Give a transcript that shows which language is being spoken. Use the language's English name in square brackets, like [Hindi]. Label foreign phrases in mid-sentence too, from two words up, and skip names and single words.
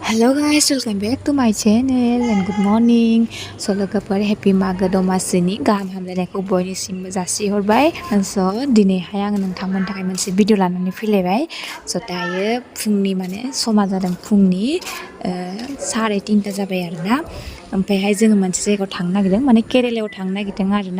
[English] Hello guys, welcome back to my channel and good morning. [Bodo] So लोगोफोर happy Magw दमासिनि गाहाम हामलायनायखौ बयनिसिमबो जासिहरबाय। So दिनैहाय आं नोंथांमोननि थाखाय मोनसे भिडिअ लानानै फैलायबाय। So दायो फुंनि समा जादों फुंनि 3:30 जाबाय आरोना। ओमफ्रायहाय जोङो मोनसे जायगायाव थांनो नागिरदों केरेलायाव थांनो नागिरदों आरोना।